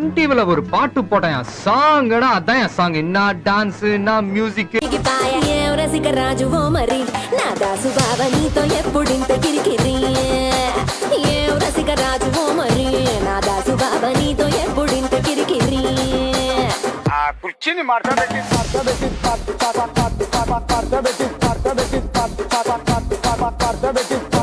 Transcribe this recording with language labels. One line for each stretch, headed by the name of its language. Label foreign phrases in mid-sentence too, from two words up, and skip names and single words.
Tamil: லைவ்ல ஒரு பாட்டு போட்டேன் சாங்கடா அதான் என் சாங் என்ன டான்ஸ் என்ன மியூசிக்
Telugu: రసిక రాజువో మరి నా దాసు బావ నీతో ఎప్పుడింత కిరికిరి ఏ రసిక రాజువో మరి నా దాసు బావ నీతో ఎప్పుడింత కిరికిరి ఆ కుర్చీని మార్చబెట్టి